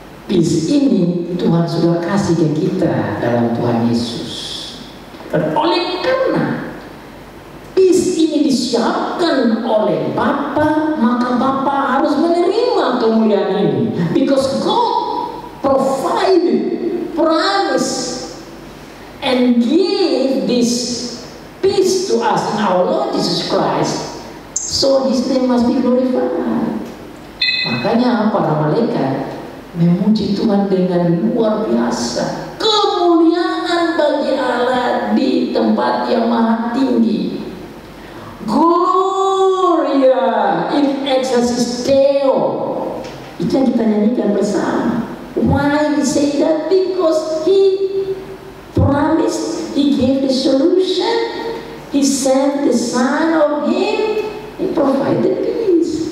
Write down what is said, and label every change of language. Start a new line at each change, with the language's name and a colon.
Indonesian: Peace ini Tuhan sudah kasih ke kita dalam Tuhan Yesus. Dan oleh karena peace ini disiapkan oleh Bapa, maka Bapa harus menerima kemuliaan ini.
English: Because God provided, promise, and give this peace to us in our Lord Jesus Christ, so His name must be glorified.
Indonesian: Makanya para malaikat memuji Tuhan dengan luar biasa. Kemuliaan bagi Allah di tempat yang maha tinggi.
Latin: Gloria in excelsis Deo.
Indonesian: Itu yang kita nyanyikan bersama.
English: Why we say that? Because He promised, He gave the solution, He sent the Son of Him, He provided peace.